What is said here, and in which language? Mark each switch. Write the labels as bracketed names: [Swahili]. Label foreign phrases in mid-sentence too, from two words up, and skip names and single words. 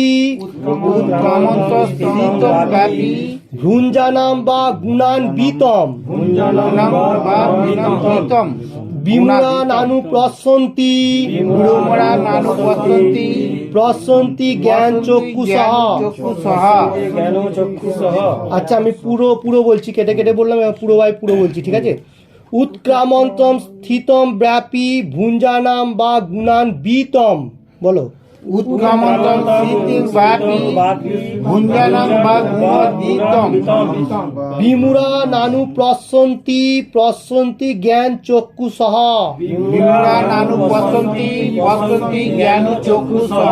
[Sanskrit] উৎক্রামন্ত স্থিতম ব্যাপী ভুঞ্জানাম বা গুণান্বিতম ভুঞ্জানাং বা গুণান্বিতম বিমূঢ়া নানু পশ্যন্তি পশ্যন্তি জ্ঞান চক্ষুষঃ। [Bangla] আচ্ছা, আমি পুরো বলছি, কেটে কেটে বললাম, এবার পুরো বলছি, ঠিক আছে। [Sanskrit] উৎক্রামন্তম স্থিতম ব্যাপী ভুঞ্জানাম বা গুণান্বিতম, বলো। উৎক্রামন্তম স্থিতম ব্যাপী ভুঞ্জানাং বা গুণান্বিতম বিমূঢ়া নানু পশ্যন্তি জ্ঞান চক্ষুষঃ। বিমূঢ়া নানু পশ্যন্তি জ্ঞান চক্ষুষঃ।